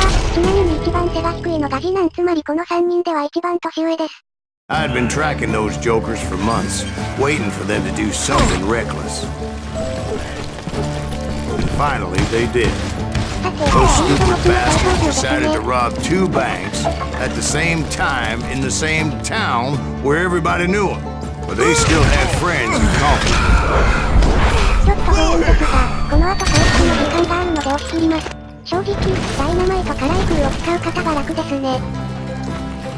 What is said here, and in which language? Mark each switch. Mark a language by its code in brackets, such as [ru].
[ja] ちなみに一番背が低いのが次男、つまりこの3人では一番年上です。 [en] I'd been tracking those jokers for months, waiting for them to do something reckless. And finally, they did. Those stupid bastards decided to rob 2 banks at the same time in the same town where everybody knew them. But they still had friends in common. [ja] ちょっと不安ですが、この後回復の時間があるので押し切ります。正直、ダイナマイトからイ空を使う方が楽ですね。さて、盗みが終わって逃げ出したダルトンたちを追います。